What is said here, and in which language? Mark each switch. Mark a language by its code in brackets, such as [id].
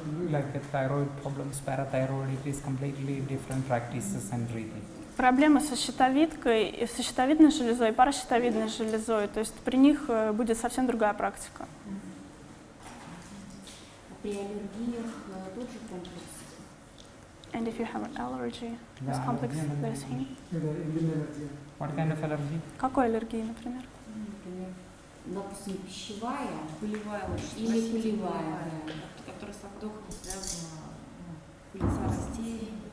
[en] Like thyroid problems, parathyroid, it is completely different practices and breathing. [ru] Проблемы со щитовидкой, со щитовидной железой и паращитовидной железой, то есть при них будет совсем другая практика. При аллергиях тот же комплекс. [en] And if you have an allergy, this complex the same. What kind of allergy? [ru] Какой аллергии, например? Например, допустим, пищевая Пылевая очень. или пылевая. Которая со вдохом связана, пыльца растений.